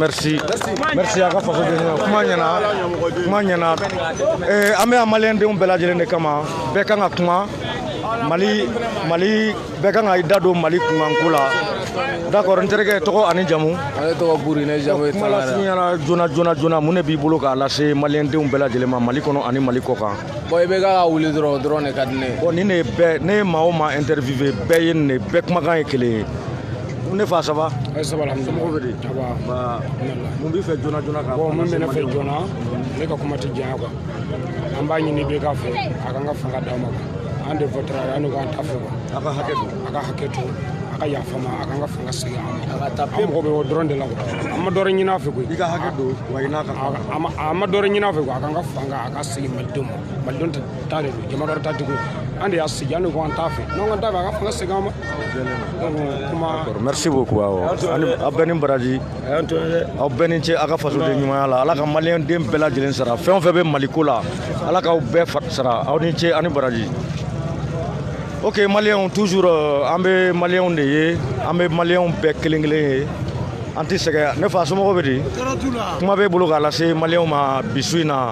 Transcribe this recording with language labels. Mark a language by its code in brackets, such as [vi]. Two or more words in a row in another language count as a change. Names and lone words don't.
[bm] Merci a ka faso de ɲɛna kuma ɲɛna an bɛ yan maliyɛndenw bɛɛ lajɛlen de kama bɛɛ kan ka kuma Mali bɛɛ kan ka i da don Mali kunkanko la d'accord n terikɛ tɔgɔ ani jamu. Ale tɔgɔ Buri ne jamu ye kuma lasurunyana joona mun de b'i bolo k'a lase maliyɛndenw bɛɛ lajɛlen ma Mali kɔnɔ ani Mali kɔ kan. Bon i bɛ ka wuli dɔrɔn de ka di ne ye. Bon ne ye maa o maa interviewé bɛɛ ye nin de bɛɛ kumakan ye kelen ye. Ne fa [fr] ça va? Ça va alhamdulillah. [bm] Somɔgɔw bɛ di? [fr] Ça va. [bm] Mun b'i fɛ joona ka. Bon mun bɛ ne fɛ joona ne ka kuma tɛ janya quoi. An b'a ɲini bɛɛ ka fɛ a kan ka fanga d'an ma quoi. An de votera an k'an ta fɛ quoi. A ka hakɛ to a ka yafa ma a kan ka fanga segin an ma. An mɔgɔ bɛ o dɔrɔn de la quoi. An ma dɔrɔn ɲini a fɛ koyi. I ka hakɛ to wa i n'a ka fanga. A ma dɔrɔn ɲini a fɛ quoi a kan ka fanga a ka segin malidenw ma. Malidenw ta de don jama dɔ ta tigi an de y'a sigi an de ko an t'a fɛ n'an k'an t'a fɛ a ka fanga segin an ma. [fr] Merci beaucoup [bm] aw bɛɛ ni baraji aw bɛɛ ni ce a ka fasoden ɲumanya la Ala ka maliyɛnden bɛɛ lajɛlen sara fɛn o fɛn bɛ Maliko la Ala k'aw bɛɛ sara aw ni ce ani baraji. Ok maliyɛnw toujours an bɛ maliyɛnw de ye an bɛ maliyɛnw bɛɛ kelen kelen ye an tɛ sɛgɛn ne fa somɔgɔw bɛ di kuma b'e bolo k'a lase maliyɛnw ma bi su in na.